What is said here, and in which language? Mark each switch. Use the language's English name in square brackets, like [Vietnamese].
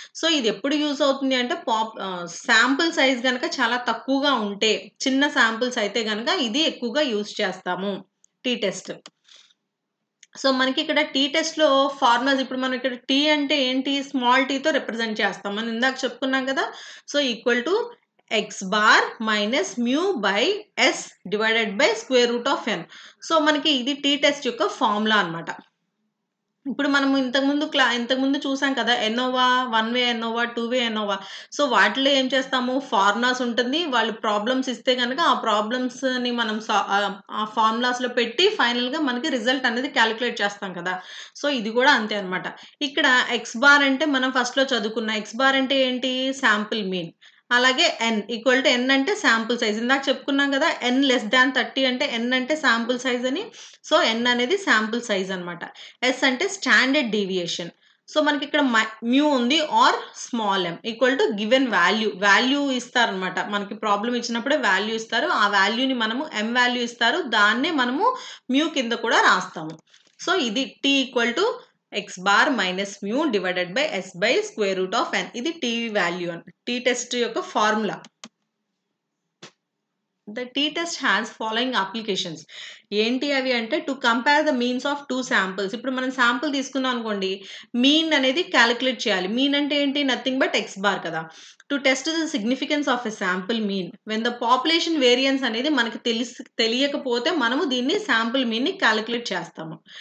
[Telugu] So ఇది ఎప్పుడు use అవుతుంది అంటే శాంపుల్ సైజ్ కనుక చాలా తక్కువగా ఉంటే, చిన్న శాంపుల్స్ అయితే కనుక ఇది ఎక్కువగా యూజ్ చేస్తాము టీ టెస్ట్. సో మనకి ఇక్కడ టీ టెస్ట్లో ఫార్ములాస్, ఇప్పుడు మనం ఇక్కడ టీ అంటే ఏంటి? స్మాల్ టీతో రిప్రజెంట్ చేస్తాం. మనం ఇందాక చెప్పుకున్నాం కదా. [English] So equal to x bar minus mu by s divided by square root of n. [Telugu] So మనకి ఇది టీ టెస్ట్ యొక్క ఫార్ములా అనమాట. ఇప్పుడు మనము ఇంతకుముందు చూసాం కదా, ఎన్నోవా, 1 వే ఎన్నోవా, 2 వే ఎన్నోవా. సో వాటిలో ఏం చేస్తాము? ఫార్ములాస్ ఉంటుంది. వాళ్ళు ప్రాబ్లమ్స్ ఇస్తే కనుక ఆ ప్రాబ్లమ్స్ని మనం ఆ ఫార్ములాస్లో పెట్టి ఫైనల్గా మనకి రిజల్ట్ అనేది క్యాలిక్యులేట్ చేస్తాం కదా. సో ఇది కూడా అంతే అనమాట. ఇక్కడ ఎక్స్ బార్ అంటే మనం ఫస్ట్లో చదువుకున్న ఎక్స్ బార్ అంటే ఏంటి? Sample mean. అలాగే ఎన్ ఈక్వల్ టు ఎన్ అంటే శాంపుల్ సైజ్. ఇందాక చెప్పుకున్నాం కదా, ఎన్ లెస్ దాన్ 30 అంటే ఎన్ అంటే శాంపుల్ సైజ్ అని. సో ఎన్ అనేది శాంపుల్ సైజ్ అనమాట. ఎస్ అంటే స్టాండర్డ్ డీవియేషన్. సో మనకి ఇక్కడ మ్యూ ఉంది, are small M equal to given value ఇస్తారనమాట. మనకి ప్రాబ్లం ఇచ్చినప్పుడే వాల్యూ ఇస్తారు. ఆ వాల్యూని మనము ఎం వాల్యూ ఇస్తారు, దాన్నే మనము మ్యూ కింద కూడా రాస్తాము. [English] So ఇది t equal to x bar minus mu divided by s by square root of n. [Telugu] ఇది t వాల్యూ అని, టీ టెస్ట్ యొక్క formula. [English] The t-test has following applications. [Telugu] ఏంటి అవి అంటే [English] To compare the means of 2 samples. [Telugu] ఇప్పుడు మనం sample తీసుకున్నాం అనుకోండి, మీన్ అనేది క్యాలిక్యులేట్ చేయాలి. మీన్ అంటే ఏంటి? [English] Nothing but x bar కదా. To test the significance of a sample mean when the population variance [Telugu] అనేది మనకి తెలియకపోతే మనము దీన్ని శాంపుల్ మీన్ని క్యాలిక్యులేట్ చేస్తాము.